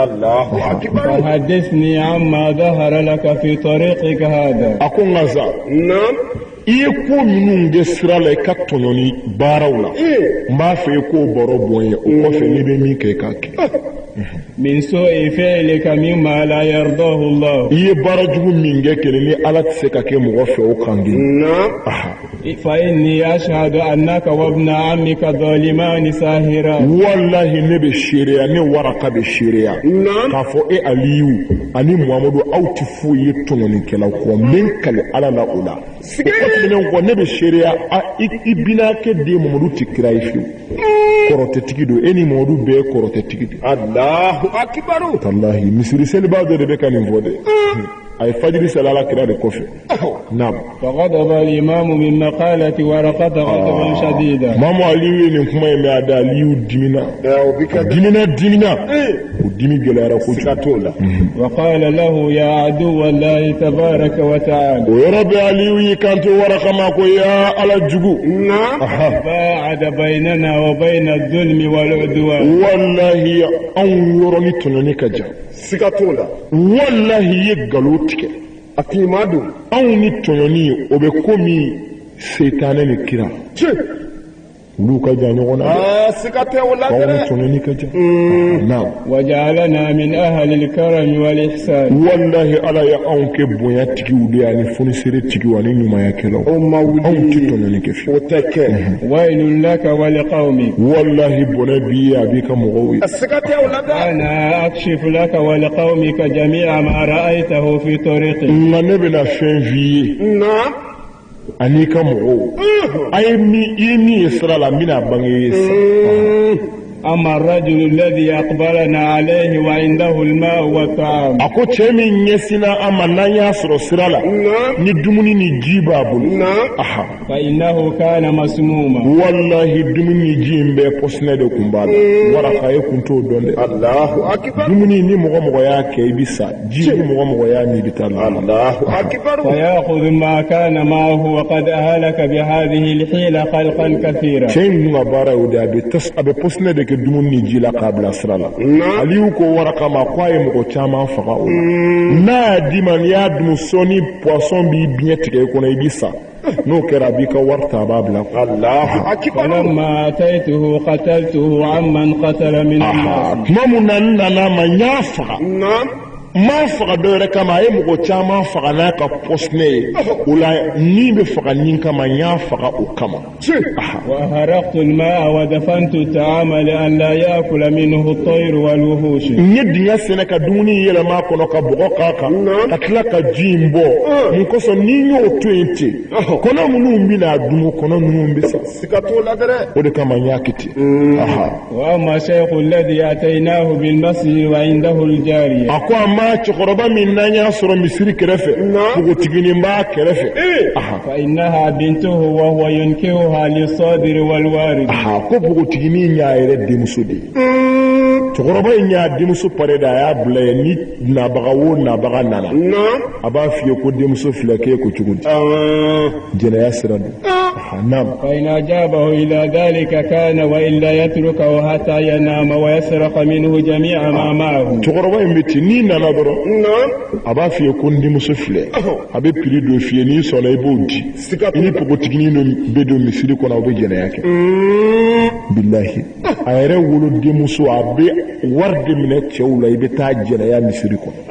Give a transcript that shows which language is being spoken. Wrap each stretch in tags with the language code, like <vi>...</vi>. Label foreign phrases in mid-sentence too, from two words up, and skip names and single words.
<ar>الله أكبر حدثني عما ظهر لك في طريقك هذا</ar> <bm>ako ngaza</bm> <ar>نعم</ar> <bm>iye ko minnu de sira la ka tonyoni baaraw la m'a fɛ ko baro bonye o kɔfɛ ne bɛ min kɛ k'a kɛ</bm> <ar>من سوء فعلك مما لا يرضاه الله</ar> <bm>iye baara jugu min kɛ kelen ni ala tɛ se ka kɛ mɔgɔ fɛ o kan di</bm> <ar>نعم فإني أشهد أنك وابن عمك ظالمان ساهران</ar> <bm>wallahi ne bɛ seereya ne waraka bɛ seereya</bm> <ar>نعم</ar> <bm>k'a fɔ e aliyu ani muhamadu aw tɛ foyi ye tɔɲɔnikɛlaw kɔ n bɛ n kale ala la o la o kɔfɛ kɔ ne bɛ seereya i binakɛ den muhamadu tɛ kira ye fiyewu kɔrɔtɛtigi don e ni muhamadu bɛɛ ye kɔrɔtɛtigi de</bm> <ar>الله أكبر</ar> <bm>wallahi misiri seliba dɔ de bɛ ka nin fɔ dɛ a ye fajiri sali ala kira de kɔfɛ naam</bm> <ar>فغضب الإمام من مقالة ورقة غضبا شديدا</ar> <bm>mamu aliyu ye nin kuma in mɛn a da aliyu dimina o bi kɛ dimina o dimi gɛlɛyara kojugu sigato la</bm> <ar>وقال له يا عدو الله تبارك وتعالى</ar> <bm>o yɔrɔ bɛ aliyu y'i kanto waraka ma ko ya ala jugu</bm> <ar>نعم باعد بيننا وبين الظلم والعدوان</ar> <bm>wallahi anw yɔrɔ ni tɔɲɔni ka jan sigato la wallahi i ye nkalon tigɛ akimadu anw ni tɔɲɔni o bɛ komi setanɛ ni kira olu ka jan ɲɔgɔn na dɛ sigate o la anw ni dɛ tɔɲɔni ka jan naam</bm> <ar>وجعلنا من أهل الكرم والإحسان</ar> <bm>wallahi ala ye anw kɛ bonya tigiw de ye ani fonisere tigiw ani ɲumankɛlaw o ma anw tɛ wuli tɔɲɔni kɛ o fiyewu tɛ kɛ</bm> <ar>ويل لك ولقومك</ar> <bm>wallahi bɔnɛ b'i ye a b'i ka mɔgɔw ye sigate o la dɛ</bm> <ar>أنا أكشف لك ولقومك جميع ما رأيته في طريقك</ar> <bm>nka ne bɛna fɛn f'i ye</bm> <ar>نعم</ar> <bm>ani ka mɔgɔw a ye min ye sira la n bɛna bange ye sa</bm> <ar>أما الرجل الذي أقبلنا عليه وعنده الماء والطعام</ar> <bm>a ko cɛ min ɲɛsinna an ma n'an y'a sɔrɔ sira la ni dumuni ni ji b'a bolo</bm> <ar>نعم aha فإنه كان مسموما</ar> <bm>wallahi dumuni ni ji in bɛɛ pɔsinɛ de kun b'a la waraka e kun t'o dɔn dɛ</bm> <ar>الله أكبر</ar> <bm>dumuni ni mɔgɔ mɔgɔ y'a kɛ i bi sa ji ni mɔgɔ mɔgɔ y'a min i bi taa la</bm> <ar>الله أكبر فيأخذ ما كان معه وقد أهلك بهذه الحيلة خلقا كثيرا</ar> <bm>cɛ in dun ka baara y'o de a bɛ pɔsinɛ de kɛ dumuni ni ji la k'a bila sira la aliyu ko waraka ma ko a ye mɔgɔ caman faga o la n'a y'a d'i ma n'i y'a dun sɔni poisson b'i biɲɛ tigɛ i kɔnɔ i bi sa n'o kɛra a b'i ka wari ta a b'a bila</bm> <ar>الله أكبر فلما أتيته قتلته عمن قتل من الناس</ar> <bm>tuma mun na n nana ma n y'a faga</bm> <ar>نعم</ar> <bm>n m'a faga dɔ wɛrɛ kama a ye mɔgɔ caman faga n'a ka pɔsinɛ ye o la ni bɛ faga nin kama n y'a faga o kama</bm> <ar>وهرقت الماء ودفنت الطعام لئلا يأكل منه الطير والوحوش</ar> <bm>n ye dingɛ sɛnɛ ka dumuni yɛlɛma a kɔnɔ ka bɔgɔ k'a kan ka tila ka ji in bɔ mun kosɔn ni n y'o to yen ten kɔnɔ minnu bɛna dun kɔnɔ ninnu bɛ sa sigato la dɛ o de kama n y'a kɛ ten</bm> <ar>وأما الشيخ الذي أتيناه بالمسجد وعنده الجارية</ar> <bm>a ko a ma cɛkɔrɔba min n'an y'a sɔrɔ misiri kɛrɛfɛ npogotiginin b'a kɛrɛfɛ</bm> <ar>فإنها بنته وهو ينكرها للصادر والوارد</ar> <bm>ko npogotiginin y'a yɛrɛ denmuso de ye cɛkɔrɔba in y'a denmuso pare de a y'a bila ye ni nabaga o nabaga nana</bm> <ar>نعم</ar> <bm>a b'a f'i ye ko denmuso filɛ k'e ko cogo di jɛnɛya sira don naam</bm> <ar>فإن أجابه إلى ذلك كان وإلا يتركه حتى ينام ويسرق منه جميع ما معه</ar> <bm>cɛkɔrɔba in bɛ ten n'i nana dɔrɔn</bm> <ar>نعم</ar> <bm>a b'a f'i ye ko n denmuso filɛ a bɛ piri dɔ f'i ye n'i sɔnna i b'o di i ni npogotiginin dɔ bɛ don misiri kɔnɔ aw bɛ jɛnɛya kɛ billahi a yɛrɛ wolodenmuso a bɛ wari de minɛ cɛw la i bɛ taa jɛnɛya misiri kɔnɔ.</bm>